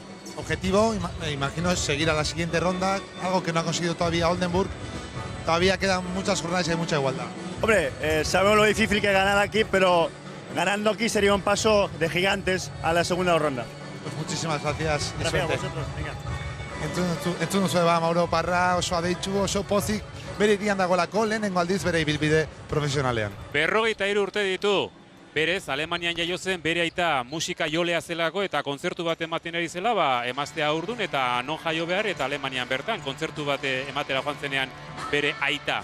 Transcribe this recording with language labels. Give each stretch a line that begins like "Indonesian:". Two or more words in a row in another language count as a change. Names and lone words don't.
Spanish: Objetivo, me imagino, es seguir a la siguiente ronda, algo que no ha conseguido todavía Oldenburg. todavía quedan muchas jornadas y hay mucha igualdad. Hombre, sabemos lo difícil que es ganar aquí, pero ganando aquí sería un paso de gigantes a la segunda ronda. Pues muchísimas gracias. y Gracias a suerte. vosotros. Venga.
Basque: Entzun duzu Mauro Parra, oso adeitsu, oso pozik, bere irian dagoelako lehenengo aldiz bere ibilbide profesionalean. 43 urte ditu. Berez, Alemanian jaio zen, bere aita musika jolea zelako eta kontzertu bat ematen ari zela, emaztea urdun eta non jaio behar eta Alemanian bertan, kontzertu bat ematera joan zenean bere aita.